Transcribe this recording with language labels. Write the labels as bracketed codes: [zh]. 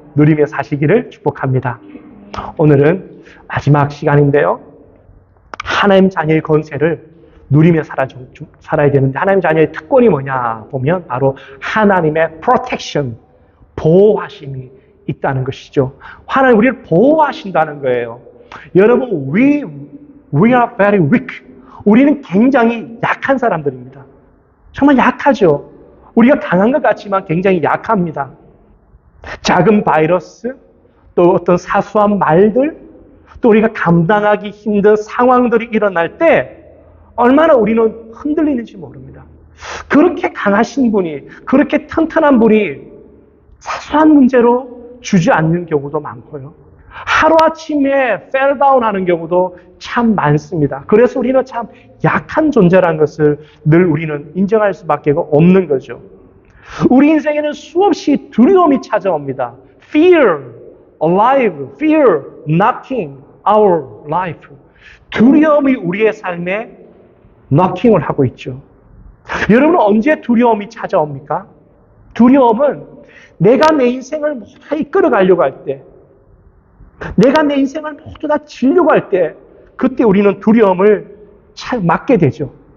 [ko] 누리며 사시기를 축복합니다. 오늘은 마지막 시간인데요. 하나님 자녀의 권세를 누리며 살아야 되는데 하나님 자녀의 특권이 뭐냐 보면 바로 하나님의 protection, 보호하심이 있다는 것이죠. 하나님 우리를 보호하신다는 거예요. 여러분, [en] we are very weak. [ko] 우리는 굉장히 약한 사람들입니다. 정말 약하죠. 우리가 강한 것 같지만 굉장히 약합니다. 작은 바이러스, 또 어떤 사소한 말들, 또 우리가 감당하기 힘든 상황들이 일어날 때 얼마나 우리는 흔들리는지 모릅니다. 그렇게 강하신 분이, 그렇게 튼튼한 분이 사소한 문제로 주저앉는 경우도 많고요. 하루아침에 [en] fell down [ko] 하는 경우도 참 많습니다. 그래서 우리는 참 약한 존재라는 것을 늘 우리는 인정할 수밖에 없는 거죠. 우리 인생에는 수없이 두려움이 찾아옵니다. [en] Fear, alive, fear, knocking our life. [ko] 두려움이 우리의 삶에 knocking을 하고 있죠. 여러분은 언제 두려움이 찾아옵니까? 두려움은 내가 내 인생을 모두 다 이끌어가려고 할 때, 내가 내 인생을 모두 다 지려고 할 때, 그때 우리는 두려움을 맞게 되죠.